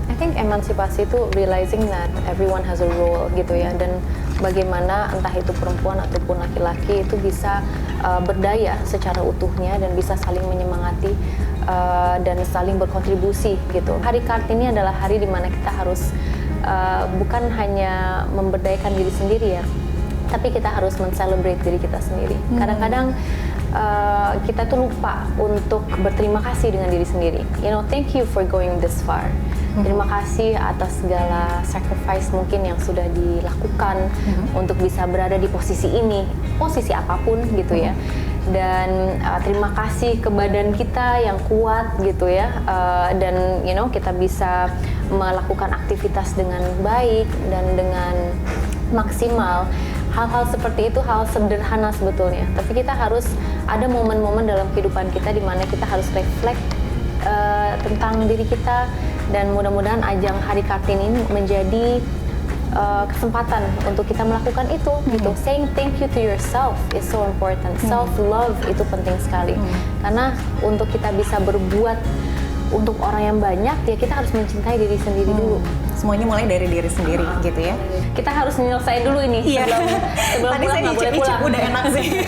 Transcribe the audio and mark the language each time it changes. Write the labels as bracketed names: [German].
[English] I think [Indonesian] emansipasi itu [English] realizing that everyone has a role [Indonesian] gitu ya, dan bagaimana entah itu perempuan ataupun laki-laki itu bisa berdaya secara utuhnya dan bisa saling menyemangati dan saling berkontribusi gitu. Hari Kartini adalah hari di mana kita harus bukan hanya memberdayakan diri sendiri ya, tapi kita harus men-celebrate diri kita sendiri. Kadang-kadang kita tuh lupa untuk berterima kasih dengan diri sendiri. [English] You know, thank you for going this far. [Indonesian] Terima kasih atas segala sacrifice mungkin yang sudah dilakukan untuk bisa berada di posisi ini, posisi apapun gitu ya. Dan terima kasih ke badan kita yang kuat gitu ya, dan [English] you know [Indonesian] kita bisa melakukan aktivitas dengan baik dan dengan maksimal. Hal-hal seperti itu hal sederhana sebetulnya, tapi kita harus ada momen-momen dalam kehidupan kita di mana kita harus reflect tentang diri kita, dan mudah-mudahan ajang Hari Kartini ini menjadi kesempatan untuk kita melakukan itu gitu. [English] Saying thank you to yourself is so important. [Indonesian] Self love itu penting sekali, karena untuk kita bisa berbuat untuk orang yang banyak ya kita harus mencintai diri sendiri dulu. Semuanya mulai dari diri sendiri gitu ya. Kita harus menyelesaikan dulu ini sebelum Tadi pulang saya nggak boleh pulang. udah enak sih.